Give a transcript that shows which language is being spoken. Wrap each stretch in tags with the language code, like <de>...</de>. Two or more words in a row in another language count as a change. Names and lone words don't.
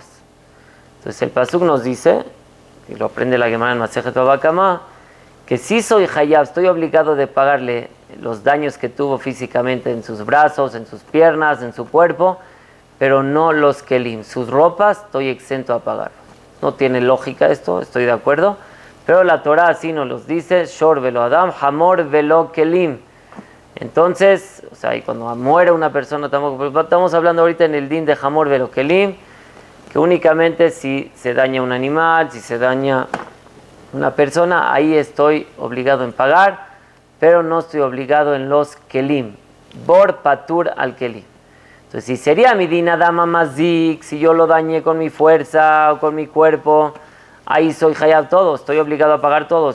<es>Entonces el pasuk nos dice, y lo aprende la Gemara en Masejet Baba Kamá, que si soy hayab, estoy obligado de pagarle los daños que tuvo físicamente en sus brazos, en sus piernas, en su cuerpo, pero no los kelim. Sus ropas estoy exento a pagar. No tiene lógica esto, estoy de acuerdo, pero la Torah así nos los dice,</es> <he>שור ולא אדם חמור ולא כלים.</he> <es>Entonces, o sea, y cuando muere una persona, tampoco, estamos hablando ahorita en el din de</es> <he>חמור ולא כלים,</he> <es>que únicamente si se daña un animal, si se daña una persona, ahí estoy obligado en pagar, pero no estoy obligado en los kelim.</es> <he>בור פטור על כלים.</he> <es>Entonces, si sería mi</es> <he>דין אדם המזיק,</he> <es>si yo lo dañé con mi fuerza o con mi cuerpo, ahí soy hayab todo, estoy obligado a pagar todo.</es>